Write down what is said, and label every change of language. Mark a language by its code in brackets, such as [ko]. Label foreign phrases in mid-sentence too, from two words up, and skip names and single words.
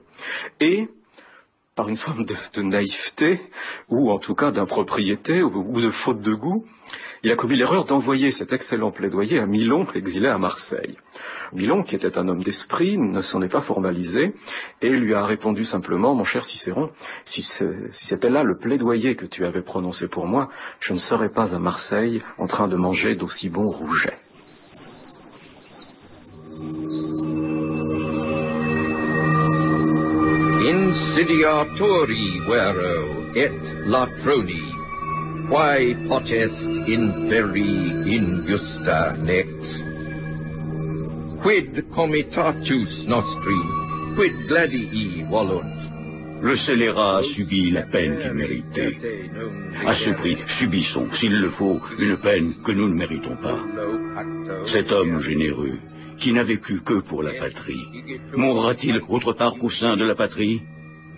[fr] Et par une forme de naïveté, ou en tout cas d'impropriété, ou de faute de goût, il a commis l'erreur d'envoyer cet excellent plaidoyer à Milon, exilé à Marseille. Milon, qui était un homme d'esprit, ne s'en est pas formalisé, et lui a répondu simplement, « Mon cher Cicéron, si c'était là le plaidoyer que tu avais prononcé pour moi, je ne serais pas à Marseille en train de manger d'aussi bons rougets. » [la] Insidiatori vero et latroni, quae potest inferi injusta lex. Quid comitatus nostri, quid gladii volunt. [fr] Le scélérat a subi la peine qu'il méritait. À ce prix, subissons, s'il le faut, une peine que nous ne méritons pas. Cet homme généreux, qui n'a vécu que pour la patrie, mourra-t-il autre part qu'au sein de la patrie?